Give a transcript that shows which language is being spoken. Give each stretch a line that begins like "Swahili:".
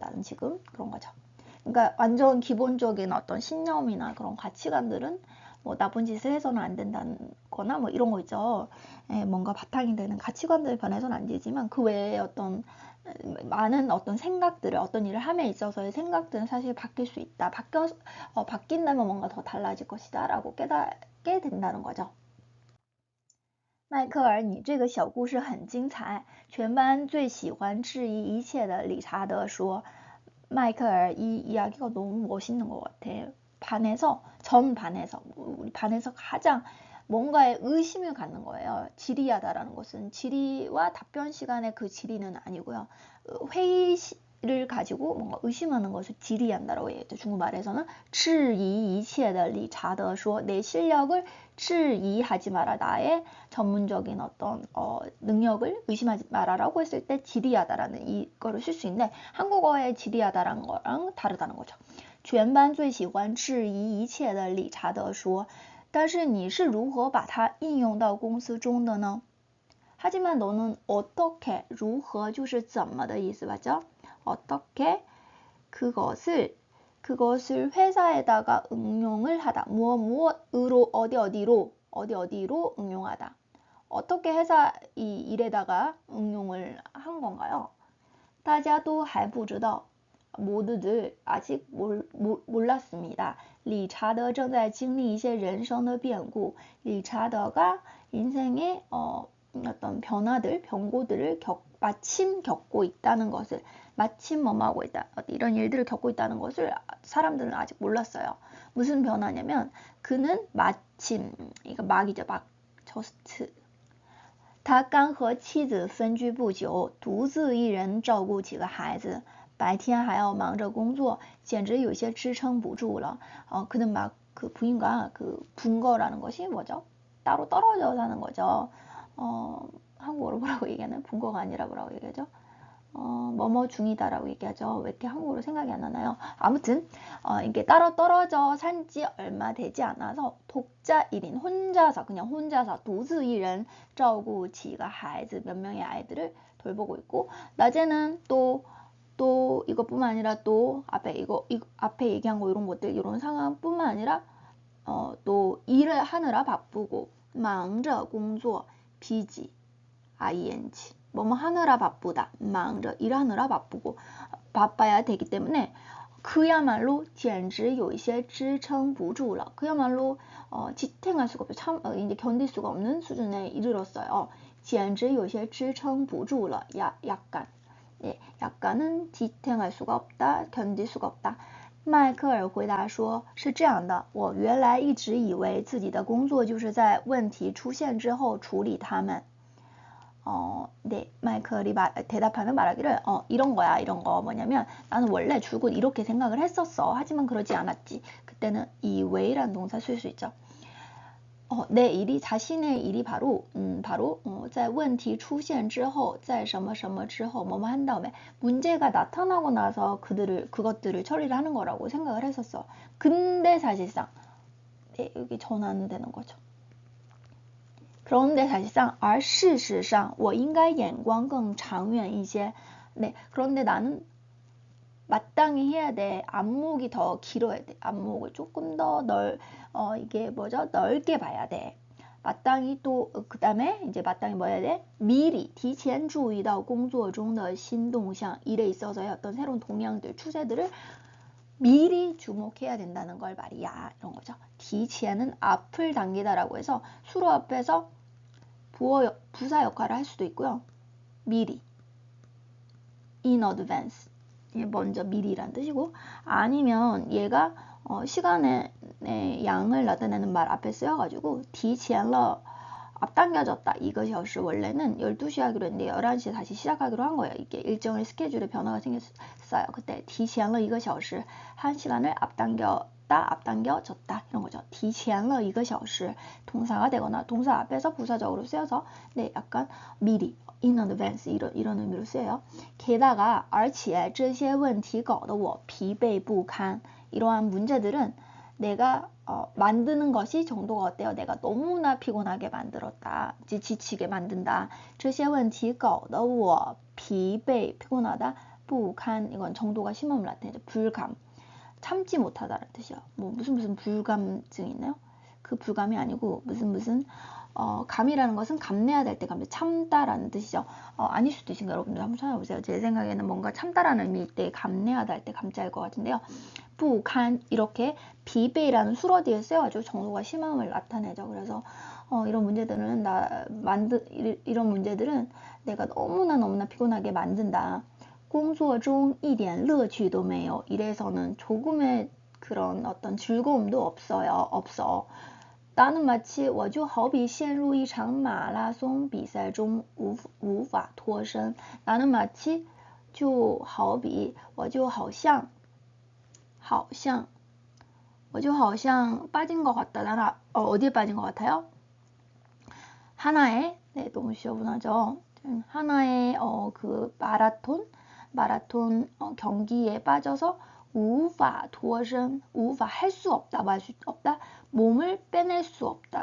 Korean: 나는 지금 그런 거죠. 그러니까 완전 기본적인 어떤 신념이나 그런 가치관들은 뭐 나쁜 짓을 해서는 안 된다는 거나 뭐 이런 거 있죠. 뭔가 바탕이 되는 가치관들 변해서는 안 되지만 그 외에 어떤 많은 어떤 생각들을 어떤 일을 함에 있어서의 생각들은 사실 바뀔 수 있다. 바뀐다면 뭔가 더 달라질 것이다 라고 깨닫게 된다는 거죠.
Chinese: 迈克尔，你这个小故事很精彩。全班最喜欢质疑一切的理查德说。
Korean: 迈克尔이 이야기가 너무 멋있는 것 같아. 전 반에서 우리 반에서 가장 뭔가에 의심을 갖는 거예요. 질의하다라는 것은 질의와 답변 시간에 그 질의는 아니고요. 회의를 가지고 뭔가 의심하는 것을 질의한다라고 얘기했죠. 중국말에서는
Chinese: 质疑一切的理查德说
Korean: 내 실력을 질의하지 마라. 나의 전문적인 어떤 능력을 의심하지 마라라고 했을 때 질의하다라는 이거를 쓸 수 있는데 한국어의 질의하다라는 거랑 다르다는 거죠.
Chinese: 全班最喜欢质疑一切的理查德说但是你是如何把它应用到公司中的呢？
Korean: 하지만 너는 어떻게,
Chinese: 如何就是怎么的意思
Korean: 맞죠? 어떻게 그것을 회사에다가 응용을 하다. 무엇으로 어디로 응용하다. 어떻게 회사 이 일에다가 응용을 한 건가요?
Chinese: 大家都还不知道
Korean: 모두들 아직 몰랐습니다.
Chinese: 理查德正在经历一些人生的变故.
Korean: 리차더가 인생의 어떤 변고들을 마침 겪고 있다는 것을 마침 뭐하고 있다. 이런 일들을 겪고 있다는 것을 사람들은 아직 몰랐어요. 무슨 변화냐면 그는 마침 이거 막이죠.
Chinese: 막 just 他刚和妻子分居不久独自一人照顾几个孩子白天还要忙着工作简直有些支撑不住了
Korean: 그는 막 그 부인과 그 분거라는 것이 뭐죠? 따로 떨어져 사는 거죠. 한국어로 뭐라고 얘기하나요? 분거가 아니라 뭐라고 얘기하죠? 뭐뭐 중이다라고 얘기하죠. 왜 이렇게 한국어로 생각이 안 나나요? 아무튼 이게 따로 떨어져 산 지 얼마 되지 않아서 독자 1인 그냥 혼자서
Chinese: 独自一人照顾几个孩子
Korean: 몇 명의 아이들을 돌보고 있고 낮에는 또 이것뿐만 아니라 또 앞에 얘기한 거 이런 것들 이런 상황뿐만 아니라 또 일을 하느라 바쁘고
Chinese: 忙着工作
Korean: busy ing 뭐뭐 하느라 바쁘다. 일하느라 바쁘고 바빠야 되기 때문에 그야말로
Chinese: 简直有一些支撑不住了.
Korean: 그야말로 지탱할 수가 없어. 참 이제 견딜 수가 없는 수준에 이르렀어요.
Chinese: 简直有些支撑不住了.약간.
Korean: 예, 약간은 지탱할 수가 없다, 견딜 수가 없다.
Chinese: 迈克尔回答说，是这样的，我原来一直以为自己的工作就是在问题出现之后处理它们。
Korean: 네, 마이클이 대답하면 말하기를 이런 거야. 이런 거 뭐냐면 나는 원래 줄곧 이렇게 생각을 했었어. 하지만 그러지 않았지. 그때는 이외란 동사 쓸 수 있죠. 내 일이 자신의 일이 바로
Chinese: 在问题出现之后在什么什么之后
Korean: 뭐뭐 한 다음에 문제가 나타나고 나서 그것들을 처리를 하는 거라고 생각을 했었어. 근데 사실상 네, 여기 전환은 되는 거죠. 그런데 사실상
Chinese: 而事实上我应该眼光更长远一些.
Korean: 네, 그런데 나는 마땅히 해야 돼. 안목이 더 길어야 돼. 안목을 조금 더 이게 뭐죠? 넓게 봐야 돼. 마땅히 또 그다음에 이제 마땅히 뭐 해야 돼? 미리
Chinese: 提前注意到工作中的新动向,
Korean: 일에 있어서의 어떤 새로운 동향들, 추세들을 미리 주목해야 된다는 걸 말이야. 이런 거죠. 提前은 앞을 당기다라고 해서 수로 앞에서 부사 역할을 할 수도 있고요. 미리,
English: in advance,
Korean: 먼저 미리란 뜻이고, 아니면 얘가 시간의 양을 나타내는 말 앞에 쓰여가지고 提前了 앞당겨졌다. 이것이 원래는 12시 하기로 했는데 11시에 다시 시작하기로 한 거예요. 이게 일정의 스케줄에 변화가 생겼어요. 그때
Chinese: 提前了 1个小时,
Korean: 1시간을 앞당겨졌다. 이런 거죠.
Chinese: 提前了 1个小时
Korean: 동사가 되거나 동사 앞에서 부사적으로 쓰여서 네, 약간 미리, in advance 이런 의미로 쓰여요.
Chinese: 게다가 而且这些问题搞得我疲惫不堪.
Korean: 이러한 문제들은 내가 만드는 것이 정도가 어때요? 내가 너무나 피곤하게 만들었다. 지치게 만든다.
Chinese: 这些问题搞得我疲惫, 피곤하다.
Korean: 不堪, 이건 정도가 심함을 나타내죠. 불감. 참지 못하다라는 뜻이요. 뭐 무슨 불감증 있나요? 그 불감이 아니고 무슨 감이라는 것은 감내야 될 때 감내, 참다라는 뜻이죠. 아닐 수도 있으니까 여러분들 한번 찾아보세요. 제 생각에는 뭔가 참다라는 의미일 때 감내하다 할 때 감자일 것 같은데요. 부칸 이렇게 비베이라는 수로 뒤에 쓰여가지고 정도가 심함을 나타내죠. 그래서 이런 문제들은 이런 문제들은 내가 너무나 피곤하게 만든다.
Chinese: 工作中一点乐趣都没有.
Korean: 이래서는 조금의 그런 어떤 즐거움도 없어. 나는 마치
Chinese: 我就好比陷入一场马拉松比赛中无法脱身.
Korean: 나는 마치
Chinese: 就好比我就好像
Korean: 빠진 것 같다. 나는 어디에 빠진 것 같아요? 하나의 네, 너무 시원하죠. 하나의 그 마라톤 경기에 빠져서
Chinese: 无法脱身,
Korean: 无法할 수 없다, 말 수 없다, 몸을 빼낼 수 없다.